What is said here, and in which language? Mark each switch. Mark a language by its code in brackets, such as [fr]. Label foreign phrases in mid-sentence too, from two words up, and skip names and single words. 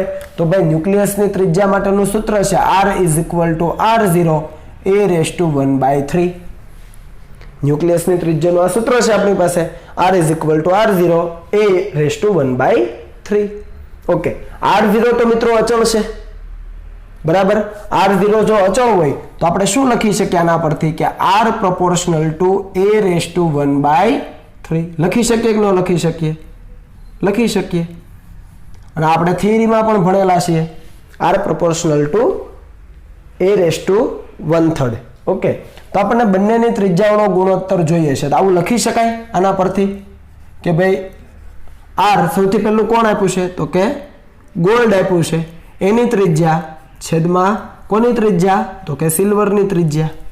[gu] તો ભાઈ ન્યુક્લિયસની ત્રિજ્યા માટેનું સૂત્ર છે r r0 a⁻1/3. ન્યુક્લિયસની ત્રિજ્યાનું આ સૂત્ર છે આપણી પાસે, r r0 a⁻1/3. ઓકે, r0 તો મિત્રો અચળ છે. બરાબર, r0 જો અચળ હોય તો આપણે શું લખી શકીએ આના પરથી કે [en] r proportional to a⁻1/3. [gu] લખી શકીએ કે ન લખી શકીએ? લખી શકીએ. અને આપણે થિયરીમાં પણ ભણેલા છીએ [en] r proportional to a⁻1/3. [gu] ઓકે, તો આપણને બંનેની ત્રિજ્યાઓનો ગુણોત્તર જોઈએ છે. તો આવું લખી શકાય આના પરથી કે ભાઈ r સૌથી પહેલું કોણ આપ્યું છે? તો કે ગોલ્ડ આપ્યું છે, એની ત્રિજ્યા છેદમાં કોની ત્રિજ્યા? તો કે સિલ્વરની ત્રિજ્યા.